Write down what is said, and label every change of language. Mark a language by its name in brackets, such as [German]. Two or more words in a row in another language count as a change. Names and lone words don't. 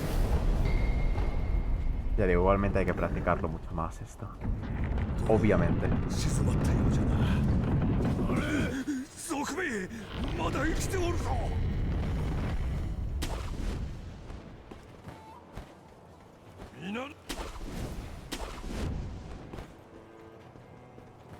[Spanish] Ya digo, igualmente hay que practicarlo mucho más esto. Obviamente. [Japanese] 静まったようじゃな。あれ、賊兵、まだ生きておるぞ。皆